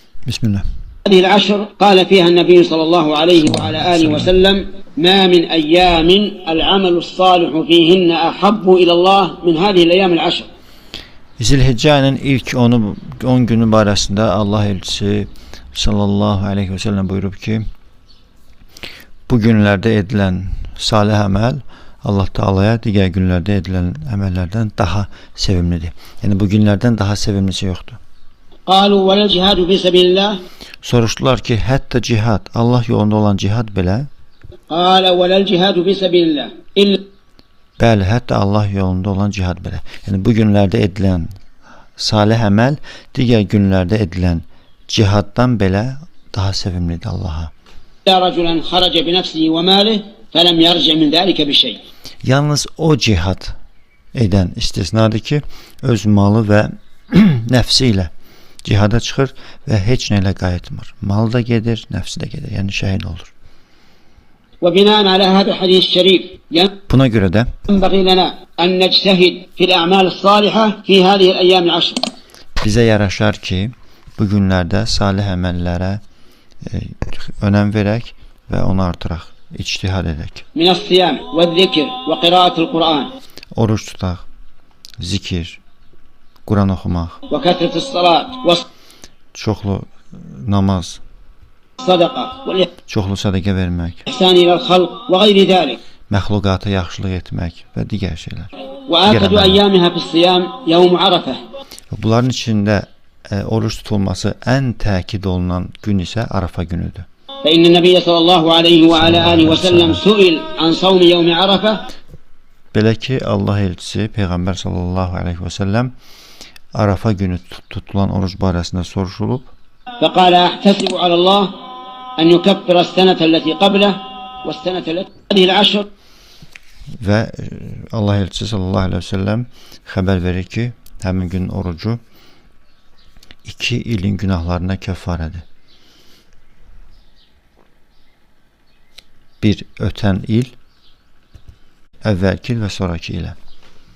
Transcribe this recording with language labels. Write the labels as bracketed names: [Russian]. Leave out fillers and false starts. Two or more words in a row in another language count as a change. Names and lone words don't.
[Arabic] Bismillah. هذه العشر قال فيها النبي صلى الله عليه وعلى آله وسلم ما من أيام العمل الصالح فيهن أحب إلى الله من هذه الأيام العشر. [Azerbaijani] Zilhicce ayının ilk 10 günü barəsində Allah elçisi [Arabic] صلى الله عليه وسلم [Azerbaijani] buyurub ki, bu günlərdə edilən salih əməl Allah Taala'ya digər günlərdə edilən əməllərdən daha sevimlidir. Yəni bu günlərdən daha sevimlisi yoxdur. [Arabic] قالوا ولا الجهاد في سبيل الله. [Azerbaijani] Soruşdular ki, hətta cihad, Allah yolunda olan cihad belə? [Arabic] قال ولا الجهاد في سبيل الله إلا. [Azerbaijani] Bəli, hətta Allah yolunda olan cihad belə. Yəni bu günlərdə edilən salih əməl digər günlərdə edilən cihaddan belə daha sevimlidir Allah'a. [Arabic] رجلا خرج بنفسه وماله فلم يرجع من ذلك بشيء. [Azerbaijani] Yalnız o cihad edən istisnadır ki, öz malı və nəfsi ilə cihada çıxır və heç nə ilə qayıtmır. Malı da gedir, nəfsi də gedir. Yəni şəhid olur. [Arabic] وبناء على هذا الحديث الشريف [Azerbaijani] Buna görə də [Arabic] ينبغي لنا أن نجتهد في الأعمال الصالحة في هذه الأيام العشر. [Azerbaijani] Bizə yaraşar ki, bu günlərdə salih əməllərə önəm verək və onu artıraq, ictihad edək. [Arabic] من الصيام والذكر وقراءة القرآن. [Azerbaijani] Oruç tutaq, zikir, Quran oxumaq, [Arabic] وكثرة الصلاة [Azerbaijani] çoxlu namaz, [Arabic] والصدقة [Azerbaijani] çoxlu sədaqə vermək, [Arabic] والإحسان إلى الخلق وغير ذلك. [Azerbaijani] məxluqata yaxşılıq etmək və digər şeylər. [Arabic] وآكد أيامها في الصيام يوم عرفة. [Azerbaijani] Bunların içində oruç tutulması ən təkid olunan gün isə Arafa günüdür. [Arabic] فإن النبي صلى الله عليه وعلى آله وسلم سئل عن صوم يوم عرفة. [Azerbaijani] Belə ki, Allah elçisi Peyğəmbər [Arabic] صلى الله عليه وسلم [Azerbaijani] Arafa günü tutulan oruç barəsində soruşulub. [Arabic] فقال أحتسب على الله أن يكفر السنة التي قبله والسنة التي هذه العشر. [Azerbaijani] Və Allah elçisi [Arabic] صلى الله عليه وسلم [Azerbaijani] xəbər verir ki, həmin gün orucu 2 ilin günahlarına kəffarədir. Bir ötən il, əvvəlki il və sonraki ilə.